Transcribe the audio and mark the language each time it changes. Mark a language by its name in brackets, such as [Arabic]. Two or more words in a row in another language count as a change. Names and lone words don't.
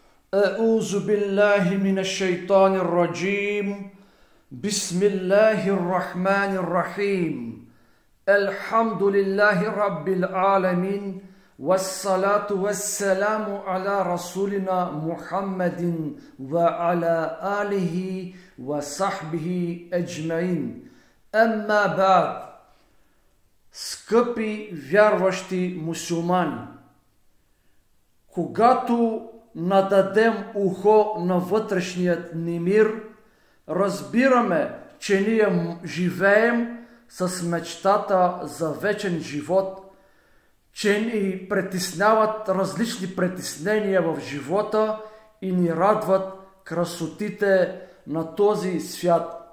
[Arabic] أعوذ بالله من الشيطان الرجيم بسم الله الرحمن الرحيم الحمد لله رب العالمين والصلاة والسلام على رسولنا محمد وعلى آله وصحبه أجمعين أما بعد. [Bulgarian] Скъпи вярващи мусулмани, когато нададем ухо на вътрешният ни мир, разбираме, че ние живеем с мечтата за вечен живот, че ни притесняват различни притеснения в живота и ни радват красотите на този свят.